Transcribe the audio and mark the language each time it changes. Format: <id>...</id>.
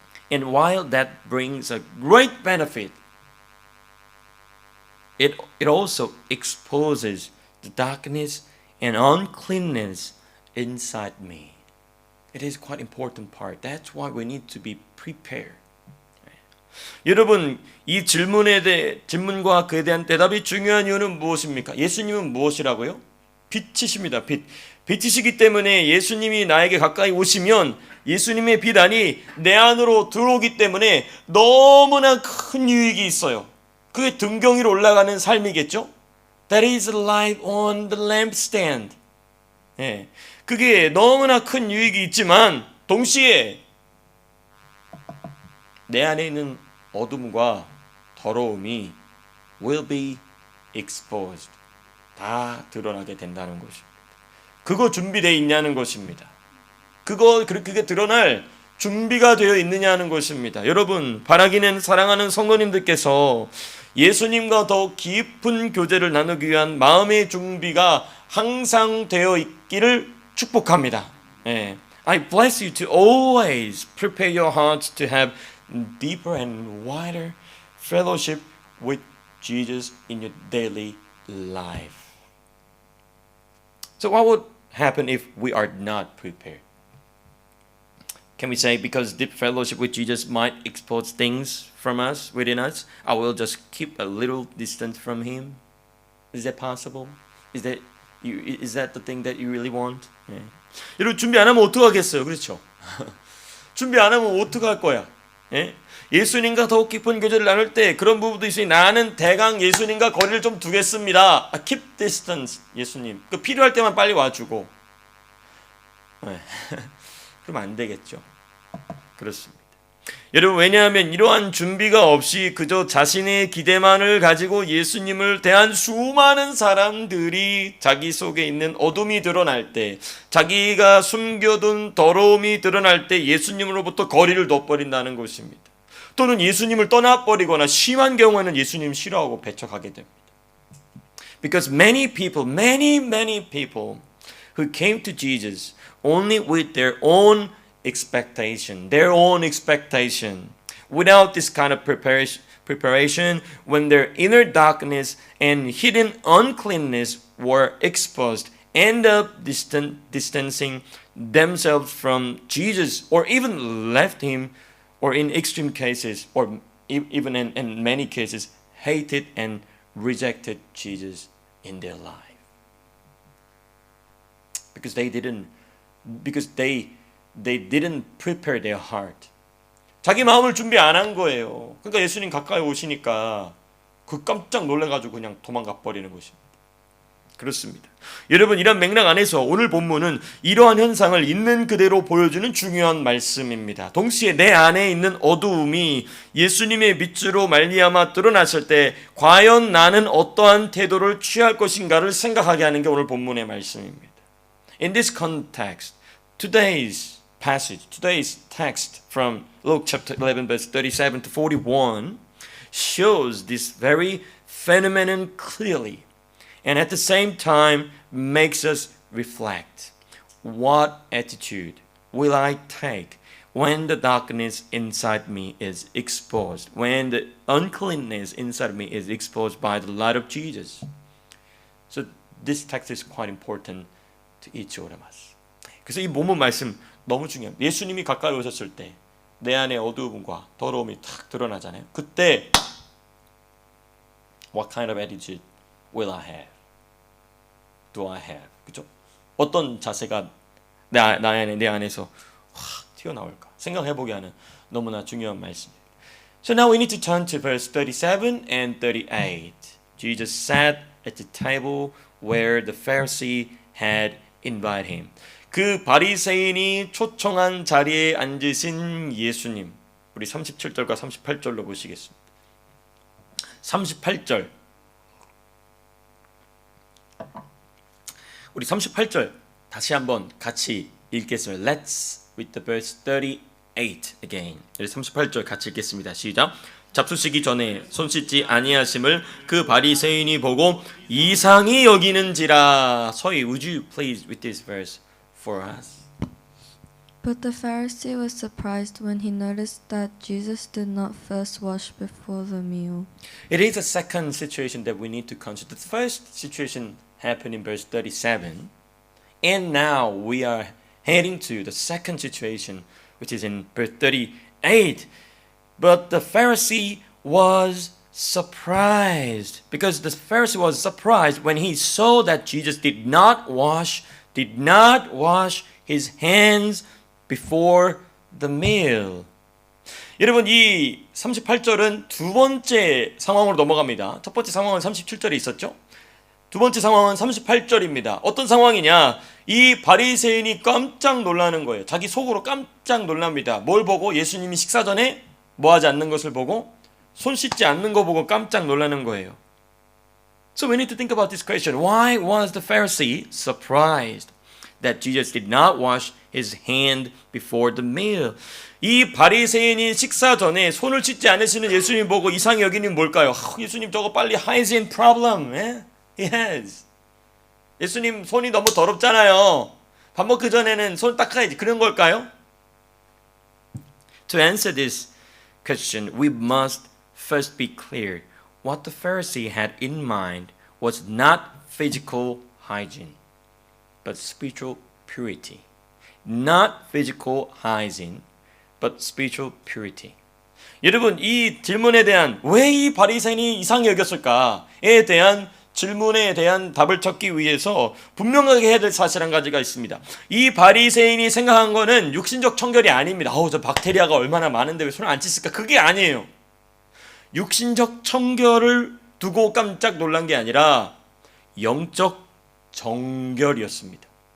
<en>And while that brings a great benefit, it also exposes the darkness and uncleanness inside me. It is quite important part. That's why we need to be prepared.</en> <ko>여러분, 이 질문과 그에 대한 대답이 중요한 이유는 무엇입니까? 예수님은 무엇이라고요? 빛이십니다. 빛이시기 때문에 예수님이 나에게 가까이 오시면 예수님의 빛 안이 내 안으로 들어오기 때문에 너무나 큰 유익이 있어요. 그게 등경 위로 올라가는 삶이겠죠? That is light on the lampstand. 예, 그게 너무나 큰 유익이 있지만 동시에 내 안에 있는 어둠과 더러움이</ko> <en>will be exposed.</en> <ko>다 드러나게 된다는 것입니다. 그거 준비되어 있냐는 것입니다. 그게 드러날 준비가 되어 있느냐는 것입니다. 여러분, 바라기는 사랑하는 성도님들께서 예수님과 더 깊은 교제를 나누기 위한 마음의 준비가 항상 되어 있기를 축복합니다.</ko> <en>I bless you to always prepare your hearts to have deeper and wider fellowship with Jesus in your daily life. So what would happen if we are not prepared? Can we say because deep fellowship with Jesus might expose things from us, within us, I will just keep a little distance from Him? Is that possible? Is that the thing that you really want?</en> <ko>네. 여러분 준비 안 하면 어떡하겠어요? 그렇죠? 준비 안 하면 어떡할 거야? 예? 예수님과 더욱 깊은 교제를 나눌 때 그런 부분도 있으니 나는 대강 예수님과 거리를 좀 두겠습니다.</ko> <en>Keep distance, 예수님.</en> <ko>그 필요할 때만 빨리 와주고. 네. 그럼 안 되겠죠. 그렇습니다. 여러분, 왜냐하면 이러한 준비가 없이 그저 자신의 기대만을 가지고 예수님을 대한 수많은 사람들이 자기 속에 있는 어둠이 드러날 때, 자기가 숨겨둔 더러움이 드러날 때 예수님으로부터 거리를 둬버린다는 것입니다. 또는 예수님을 떠나버리거나 심한 경우에는 예수님 싫어하고 배척하게 됩니다.</ko> <en>Because many people who came to Jesus only with their own expectation, without this kind of preparation, when their inner darkness and hidden uncleanness were exposed, end up distancing themselves from Jesus, or even left him, or in extreme cases, or even in many cases, hated and rejected Jesus in their life. Because they didn't prepare their heart.</en> <ko>자기 마음을 준비 안 한 거예요. 그러니까 예수님 가까이 오시니까 그 깜짝 놀라가지고 그냥 도망가 버리는 것입니다. 그렇습니다. 여러분, 이런 맥락 안에서 오늘 본문은 이러한 현상을 있는 그대로 보여주는 중요한 말씀입니다. 동시에 내 안에 있는 어두움이 예수님의 빛으로 말미암아 드러났을 때 과연 나는 어떠한 태도를 취할 것인가를 생각하게 하는 게 오늘 본문의 말씀입니다.</ko> <en>In this context, today's text from Luke chapter 11 verse 37 to 41 shows this very phenomenon clearly. And at the same time makes us reflect. What attitude will I take when the darkness inside me is exposed, when the uncleanness inside me is exposed by the light of Jesus? So this text is quite important to each one of us.</en> <ko>그래서 이 본문 말씀 너무 중요합니다. 예수님이 가까이 오셨을 때 내 안에 어두움과 더러움이 탁 드러나잖아요. 그때</ko> <en>what kind of attitude will I have? Do I have?</en> <ko>그죠? 어떤 자세가 내 안에서 확 튀어나올까? 생각해보게 하는 너무나 중요한 말씀입니다.</ko> <en>So now we need to turn to verse 37 and 38. Jesus sat at the table where the Pharisee had invited him.</en> <ko>그 바리새인이 초청한 자리에 앉으신 예수님. 우리 37절과 38절로 보시겠습니다. 38절. 우리 38절 다시 한번 같이 읽겠습니다.</ko> <en>Let's read the verse 38 again.</en> <ko>38절 같이 읽겠습니다. 시작. 잡수시기 전에 손 씻지 아니하심을 그 바리새인이 보고 이상히 여기는지라.</ko> <en>서희, would you please read this verse for us? But the Pharisee was surprised when he noticed that Jesus did not first wash before the meal. It is a second situation that we need to consider. The first situation happened in verse 37, and now we are heading to the second situation, which is in verse 38. But the Pharisee was surprised, because the Pharisee was surprised when he saw that Jesus did not wash his hands before the meal.</en> <ko>여러분, 이 38절은 두 번째 상황으로 넘어갑니다. 첫 번째 상황은 37절에 있었죠. 두 번째 상황은 38절입니다. 어떤 상황이냐? 이 바리새인이 깜짝 놀라는 거예요. 자기 속으로 깜짝 놀랍니다. 뭘 보고? 예수님이 식사 전에 뭐 하지 않는 것을 보고, 손 씻지 않는 거 보고 깜짝 놀라는 거예요.</ko> <en>So we need to think about this question. Why was the Pharisee surprised that Jesus did not wash his hand before the meal?</en> <ko>이 바리새인이 식사 전에 손을 씻지 않으시는 예수님 보고 이상히 여기는 뭘까요? 예수님 저거 빨리</ko> <en>hygiene problem. Yes.</en> <ko>예수님 손이 너무 더럽잖아요. 밥 먹기 전에는 손 닦아야지. 그런 걸까요?</ko> <en>To answer this question, we must first be clear. What the Pharisee had in mind was not physical hygiene, but spiritual purity. Not physical hygiene, but spiritual purity.</en> <ko>여러분, 이 질문에 대한 왜 이 바리새인이 이상히 여겼을까에 대한 질문에 대한 답을 찾기 위해서 분명하게 해야 될 사실 한 가지가 있습니다. 이 바리새인이 생각한 거는 육신적 청결이 아닙니다. 저 박테리아가 얼마나 많은데 왜 손을 안 씻을까? 그게 아니에요. 육신적 청결을 두고 깜짝 놀란 게 아니라 영적 정결이었습니다.</ko>